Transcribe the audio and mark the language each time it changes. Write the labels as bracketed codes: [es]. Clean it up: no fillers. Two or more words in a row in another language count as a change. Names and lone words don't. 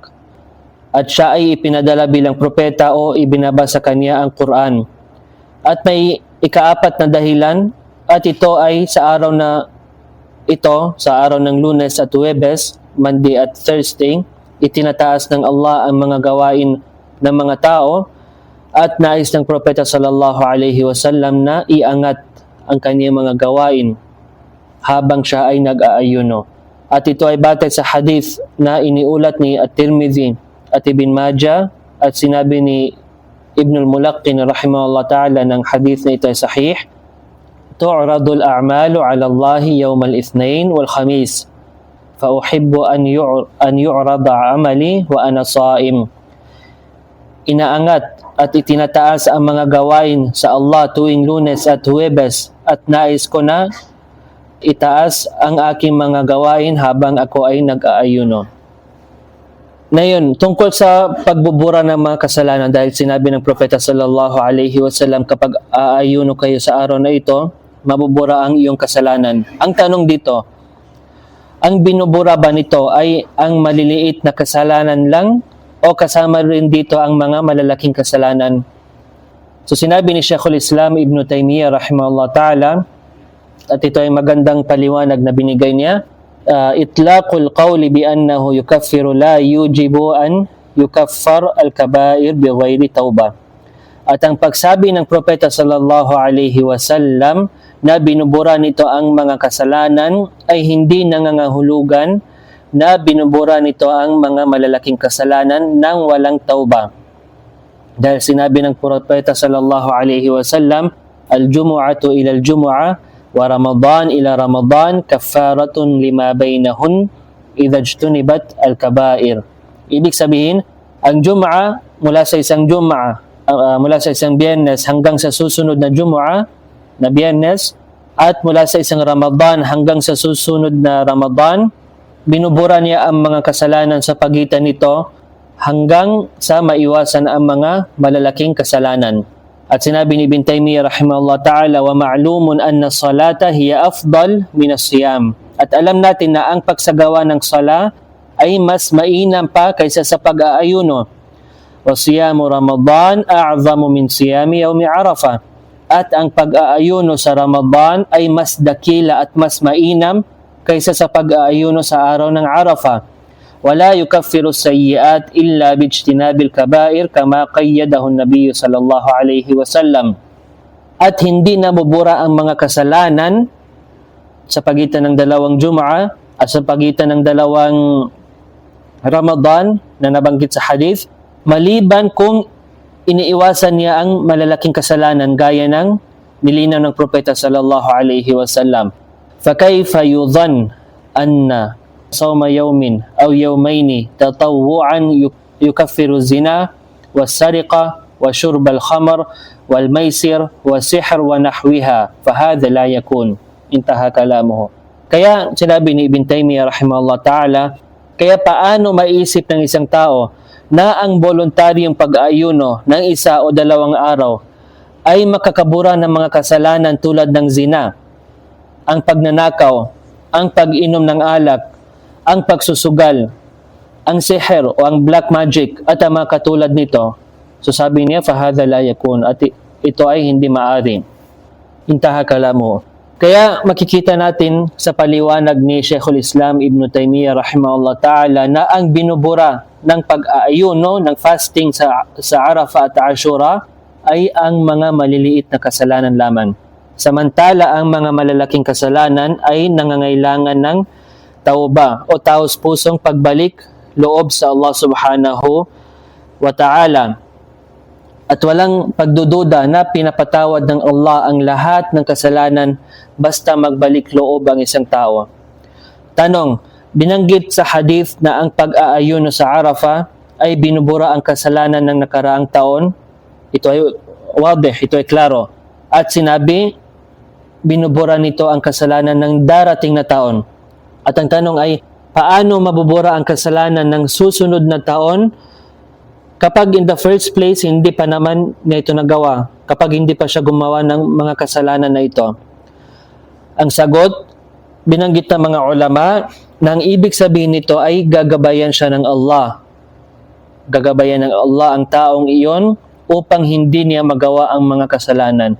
[tl] At siya ay ipinadala bilang propeta o ibinaba sa kanya ang Quran. At may ikaapat na dahilan, at ito ay sa araw ng Lunes at Huwebes, Monday at Thursday, itinataas ng Allah ang mga gawain ng mga tao at nais ng Propeta [ar] صلى الله عليه وسلم [tl] na iangat ang kanyang mga gawain habang siya ay nag-aayuno. At ito ay batay sa hadith na iniulat ni At-Tirmidhi at Ibn Majah at sinabi ni Ibn al-Mulaqqin [ar] رحمه الله تعالى [tl] ng hadith na ito ay sahih. [ar] تعرض الأعمال على الله يوم الاثنين والخميس. فأحب أن يعرض عملي وأنا صائم. [tl] Inaangat at itinataas ang mga gawain sa Allah tuwing Lunes at Huwebes at nais ko na itaas ang aking mga gawain habang ako ay nag-aayuno. Ngayon, tungkol sa pagbubura ng mga kasalanan, dahil sinabi ng Propeta [ar] صلى الله عليه وسلم, [tl] kapag aayuno kayo sa araw na ito, mabubura ang iyong kasalanan. Ang tanong dito, ang binubura ba nito ay ang maliliit na kasalanan lang o kasama rin dito ang mga malalaking kasalanan? So sinabi ni Sheikhul Islam Ibn Taymiyyah [ar] رحمه الله تعالى, [tl] at ito ay magandang paliwanag na binigay niya, [ar] إطلاق القول بأنه يكفر لا يوجب أن تكفر الكبائر بغير توبة. [tl] At ang pagsabi ng Propeta [ar] صلى الله عليه وسلم [tl] na binubura nito ang mga kasalanan ay hindi nangangahulugan na binubura nito ang mga malalaking kasalanan nang walang tauba. Dahil sinabi ng Propeta [ar] صلى الله عليه وسلم، الجمعة إلى الجمعة ورمضان إلى رمضان كفارة لما بينهن إذا اجتنبت الكبائر. [tl] Ibig sabihin, ang Jum'a mula sa isang Biyernes hanggang sa susunod na Jum'a na Biyernes at mula sa isang Ramadan hanggang sa susunod na Ramadan, binubura niya ang mga kasalanan sa pagitan nito hanggang sa maiwasan ang mga malalaking kasalanan. At sinabi ni [ar] Ibn Taymiyyah رحمه الله تعالى، ومعلوم أن الصلاة هي أفضل من الصيام. [tl] At alam natin na ang pagsagawa ng sala ay mas mainam pa kaysa sa pag-aayuno. [ar] وصيام رمضان أعظم من صيام يوم عرفة. [tl] At ang pag-aayuno sa Ramadan ay mas dakila at mas mainam kaysa sa pag-aayuno sa araw ng Arafah. [ar] ولا يكفر السيئات إلا باجتناب الكبائر كما قيده النبي صلى الله عليه وسلم. [tl] At hindi nabubura ang mga kasalanan sa pagitan ng dalawang Jum'a at sa pagitan ng dalawang Ramadan na nabanggit sa hadith, maliban kung iniiwasan niya ang malalaking kasalanan gaya ng nilinaw ng Propeta [ar] صلى الله عليه وسلم. فكيف يظن أن صوم يوم أو يومين تطوعا يكفر الزنا والسرقة وشرب الخمر والميسر والسحر ونحوها فهذا لا يكون. انتهى كلامه. [tl] Kaya sinabi ni Ibn Taymiyyah [ar] رحمه الله تعالى, [tl] kaya paano maiisip ng isang tao na ang voluntaryong pag-aayuno ng isa o dalawang araw ay makakabura ng mga kasalanan tulad ng zina, ang pagnanakaw, ang pag-inom ng alak, ang pagsusugal, ang siher o ang black magic at ang mga katulad nito. So sabi niya, [ar] فهذا لا يكون, [tl] at ito ay hindi maari. [ar] انتهى كلامه. [tl] Kaya makikita natin sa paliwanag ni Sheikhul Islam Ibn Taymiyyah [ar] رحمه الله تعالى [tl] na ang binubura ng pag-aayuno ng fasting sa Arafah at Ashura ay ang mga maliliit na kasalanan lamang. Samantala ang mga malalaking kasalanan ay nangangailangan ng tauba o taos pusong pagbalik loob sa Allah [ar] سبحانه وتعالى. [tl] At walang pagdududa na pinapatawad ng Allah ang lahat ng kasalanan basta magbalik loob ang isang tao. Tanong, binanggit sa hadith na ang pag-aayuno sa Arafah ay binubura ang kasalanan ng nakaraang taon. Ito ay wadih, ito ay klaro. At sinabi, binubura nito ang kasalanan ng darating na taon. At ang tanong ay, paano mabubura ang kasalanan ng susunod na taon kapag [en] in the first place [tl] hindi pa naman niya ito nagawa, kapag hindi pa siya gumawa ng mga kasalanan na ito? Ang sagot, binanggit ng mga ulama na ang ibig sabihin nito ay gagabayan siya ng Allah. Gagabayan ng Allah ang taong iyon upang hindi niya magawa ang mga kasalanan.